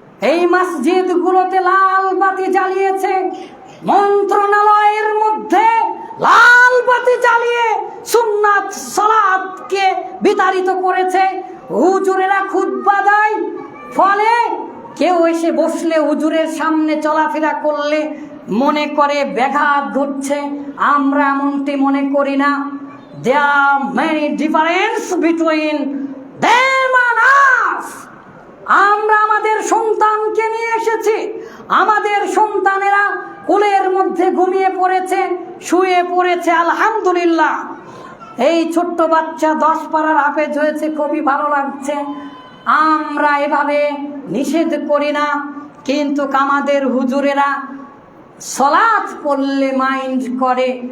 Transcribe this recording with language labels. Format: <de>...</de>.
<bn>এই মসজিদগুলোতে লাল বাতি জ্বালিয়েছে, মন্ত্রণালয়ের মধ্যে লাল বাতি জ্বালিয়ে সুন্নাত সালাতকে বিতাড়িত করেছে। হুজুরেরা খুতবা দেয়, ফলে কেউ এসে বসলে, হুজুরের সামনে চলাফেরা করলে মনে করে ব্যাঘাত ঘটছে। আমরা এমনটি মনে করি না।</bn> <en>There are many difference between them and us.</en> <bn>আমরা আমাদের সন্তানকে নিয়ে এসেছি, আমাদের সন্তানেরা কোলের মধ্যে ঘুমিয়ে পড়েছে, শুয়ে পড়েছে, আলহামদুলিল্লাহ। এই ছোট্ট বাচ্চা 10 পারার হাফেজ হয়েছে, খুবই ভালো লাগছে। আমরা এভাবে নিষেধ করি না, কিন্তু আমাদের হুজুরেরা সালাত পড়লে মাইন্ড করে।</bn>